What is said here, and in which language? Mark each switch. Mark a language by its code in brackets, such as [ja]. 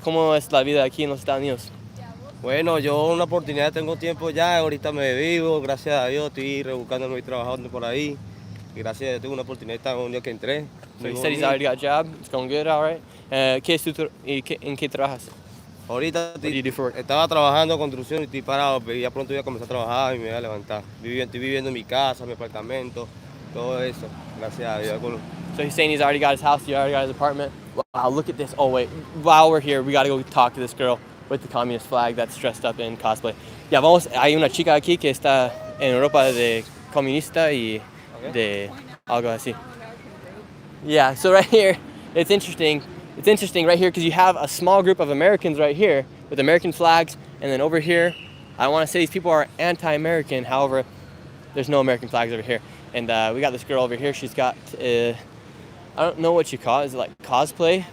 [es] ¿Cómo es la vida aquí en los Estados Unidos? Bueno, yo una oportunidad tengo tiempo ya, ahorita me vivo, gracias a Dios, estoy rebuscándome y trabajando por ahí. Y gracias a Dios tengo una oportunidad un día que entré. [en] So he said he's already got a job. It's going good, all right. [es] ¿Qué es ¿En qué trabajas? Ahorita [en] What do you do for work? [es] estaba trabajando en construcción y estoy parado, pero ya pronto voy a comenzar a trabajar y me voy a levantar. Estoy viviendo en mi casa, mi apartamento, todo eso, gracias a Dios. [en] So he's saying he's already got his house, he already got his apartment. Wow, look at this. Oh, wait. While we're here, we got to go talk to this girl with the communist flag that's dressed up in cosplay. [es] Ya vamos, hay una chica aquí que está en Europa de comunista y de algo así. [en] Yeah, so right here, it's interesting. It's interesting right here because you have a small group of Americans right here with American flags, and then over here, I want to say these people are anti-American. However, there's no American flags over here. And we got this girl over here. She's got, I don't know what you call it. Is it like cosplay?